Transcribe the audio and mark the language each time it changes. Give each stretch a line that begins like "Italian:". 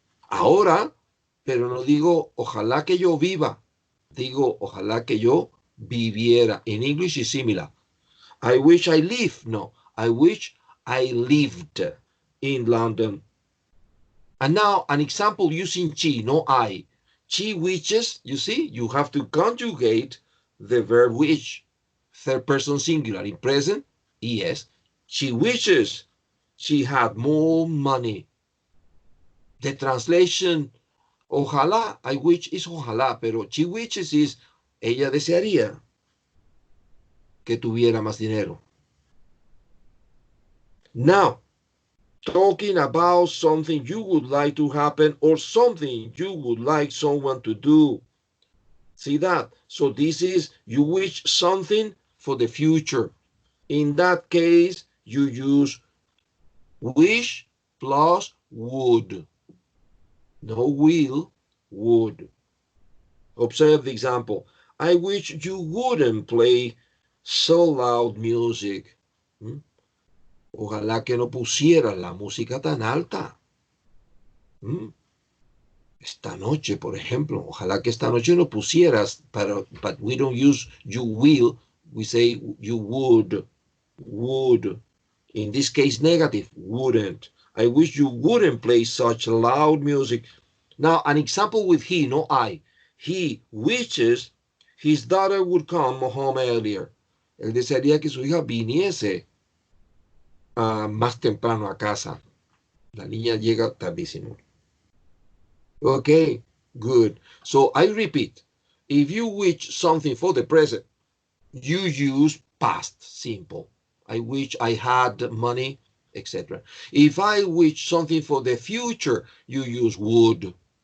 Spanish: Ahora, pero no digo, ojalá que yo viva. Digo, ojalá que yo viviera.
English: In English is similar. I wish I live. No, I wish I lived in London. And now an example using she, no I. She wishes, you see, you have to conjugate the verb wish. Third person singular. In present, yes. She wishes she had more money. The translation,
Spanish: ojalá,
English: I wish is ojalá,
Spanish: pero
English: she wishes is,
Spanish: ella desearía que tuviera más dinero.
English: Now, talking about something you would like to happen or something you would like someone to do. See that? So this is, you wish something for the future. In that case, you use wish plus would. No will, would. Observe the example. I wish you wouldn't play so loud music. ¿Mm?
Spanish: Ojalá que no pusieras la música tan alta. ¿Mm? Esta noche, por ejemplo, ojalá que esta noche no pusieras,
English: but we don't use you will, we say you would. In this case, negative, wouldn't. I wish you wouldn't play such loud music. Now, an example with he, no I. He wishes his daughter would come home earlier.
Spanish: Él desearía que su hija viniese más temprano a casa. La niña llega tardísimo.
English: Okay, good. So I repeat, if you wish something for the present, you use past simple. I wish I had money, etc. If I wish something for the future, you use would.